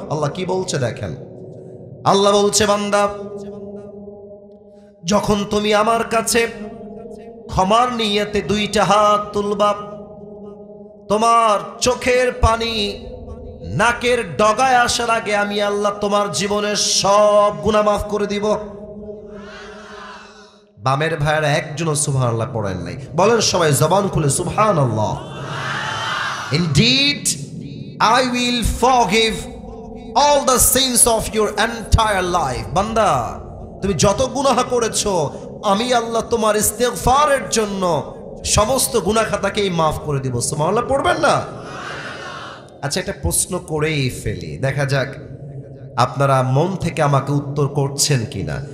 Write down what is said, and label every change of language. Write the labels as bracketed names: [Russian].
[Bangla] আল্লাহ কি বলছে দেখেন, আল্লাহ বলছে, বান্দা যখন তুমি আমার কাছে ক্ষমার নিয়তে 2টা হাত তুলবা, তোমার চোখের পানি নাকের ডগায় আসার আগে আমি আল্লাহ তোমার জীবনের সব গুনাহ মাফ করে দিব। বামের ভাইয়েরা একজনও সুবহানাল্লাহ পড়েন নাই, বলেন সবাই জবান খুলে সুবহানাল্লাহ। [English] Indeed, I will forgive all the sins of your entire life. [Bangla] বান্দা তুমি যত গুনাহ করেছো, আমি আল্লাহ তোমার ইস্তেগফারের জন্য সমস্ত গুনাহ খাতাকেই মাফ করে দিব। সুবহানাল্লাহ পড়বেন না? আচ্ছা, একটা প্রশ্ন করেই ফেলি, দেখা যাক আপনারা মন থেকে আমাকে উত্তর করছেন কিনা।